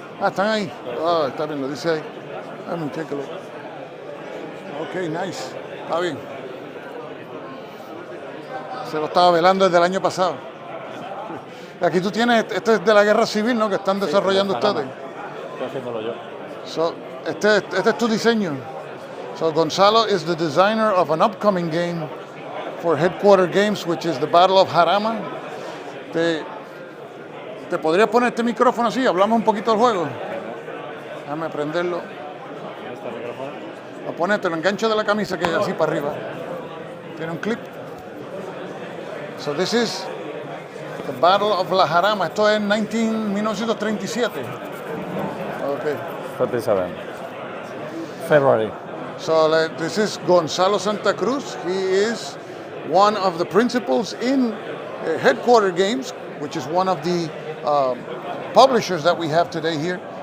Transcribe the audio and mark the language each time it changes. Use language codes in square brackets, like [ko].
[es] Ah, están ahí. Ah, está bien, lo dice ahí. [en] Let me take a look. Ok, nice. [es] Está bien. Se lo estaba velando desde el año pasado. Aquí tú tienes, este es de la guerra civil, ¿no? Que están desarrollando ustedes. Estoy haciéndolo yo. So, este es tu diseño. [en] So Gonzalo is the designer of an upcoming game for Headquarter Games, which is the Battle of Jarama. [es] ¿Te podrías poner este micrófono así? Hablamos un poquito del juego. Déjame prenderlo. ¿Este micrófono? Lo pones, te lo engancho de la camisa que es así para arriba. Tiene un clip. [en] So this is the Battle of La Jarama. [es] Esto es 1937. Okay. [en] 37. February. So this is Gonzalo Santa Cruz. He is one of the principals in Headquarter Games, which is one of the publishers that we have today here.